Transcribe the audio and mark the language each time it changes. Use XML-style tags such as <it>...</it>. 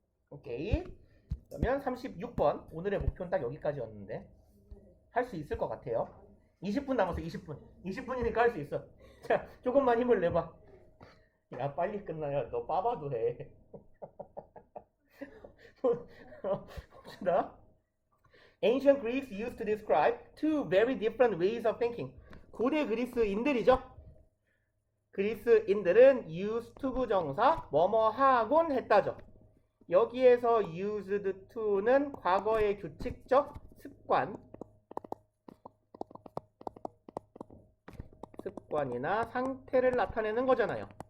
<ko>오케이. 그러면 36번. 오늘의 목표는 딱 여기까지였는데 할 수 있을 것 같아요. 20분 남았어. 20분. 20분이니까 할 수 있어. 자, 조금만 힘을 내봐. 야, 빨리 끝나야 너 빠바도 해. 봅시다.</ko> <en>Ancient Greeks used to describe two very different ways of thinking.</en> <ko>고대 그리스인들이죠. 그리스인들은 used to 부정사 뭐뭐 하곤 했다죠. 여기에서 used to는 과거의 규칙적 습관이나 상태를 나타내는 거잖아요.</ko>